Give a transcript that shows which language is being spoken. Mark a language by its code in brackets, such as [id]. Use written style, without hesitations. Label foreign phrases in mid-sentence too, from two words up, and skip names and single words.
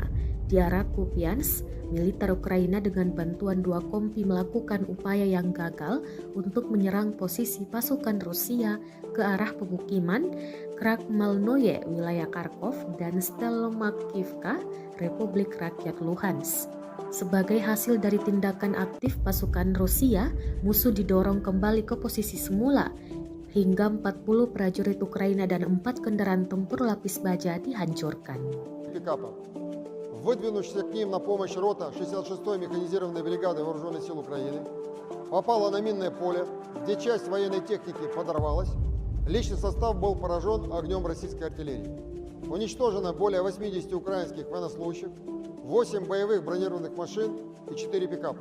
[id] Di arah Kupiansk, militer Ukraina dengan bantuan 2 kompi melakukan upaya yang gagal untuk menyerang posisi pasukan Rusia ke arah pemukiman Krakhmalnoye, wilayah Kharkov, dan Stelmakivka, Republik Rakyat Luhansk. Sebagai hasil dari tindakan aktif pasukan Rusia, musuh didorong kembali ke posisi semula, hingga 40 prajurit Ukraina dan 4 kendaraan tempur lapis baja dihancurkan. [ru] Выдвинувшаяся к ним на помощь рота 66-й механизированной бригады Вооруженных сил Украины попала на минное поле, где часть военной техники подорвалась. Личный состав был поражен огнем российской артиллерии. Уничтожено более 80 украинских военнослужащих, 8 боевых бронированных машин и 4 пикапа.